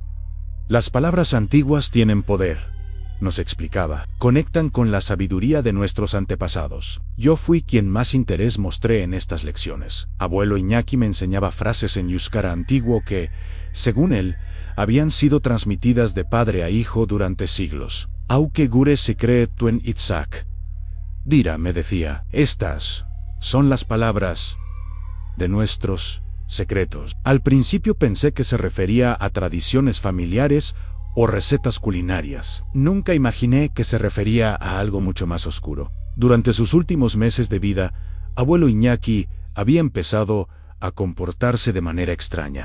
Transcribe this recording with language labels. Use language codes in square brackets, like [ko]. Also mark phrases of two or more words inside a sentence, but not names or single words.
[es] Las palabras antiguas tienen poder, nos explicaba, conectan con la sabiduría de nuestros antepasados. Yo fui quien más interés mostré en estas lecciones. Abuelo Iñaki me enseñaba frases en euskara antiguo que, según él, habían sido transmitidas de padre a hijo durante siglos. [eu] Auke gure sekretuen itzak. Dira, [es] me decía, estas son las palabras de nuestros secretos. Al principio pensé que se refería a tradiciones familiares o recetas culinarias. Nunca imaginé que se refería a algo mucho más oscuro. Durante sus últimos meses de vida, abuelo Iñaki había empezado a comportarse de manera extraña.